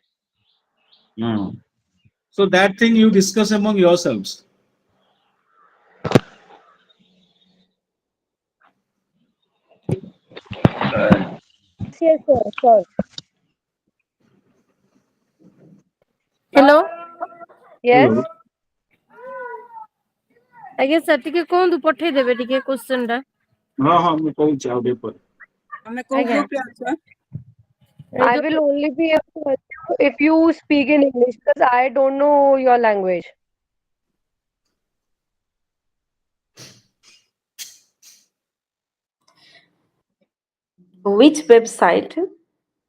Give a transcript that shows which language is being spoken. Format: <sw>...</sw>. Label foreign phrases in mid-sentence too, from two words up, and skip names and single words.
<en>uh, so that thing you discuss among yourselves. Yes, sir, sir. Hello Yes. Hello.</en> <or>ଆଜ୍ଞା ସାର୍ ଟିକେ କୁହନ୍ତୁ ପଠେଇଦେବେ ଟିକେ question ଟା। ହଁ ହଁ ମୁଁ କହୁଛି ଆଉ ଟିକେ ପରେ। ଆମେ କୋଉ ଆଜ୍ଞା। ଗ୍ରୁପ ରେ ଅଛ?</or> <en>I will only be able to help you if you speak in English because I don't know your language. Which website?</en>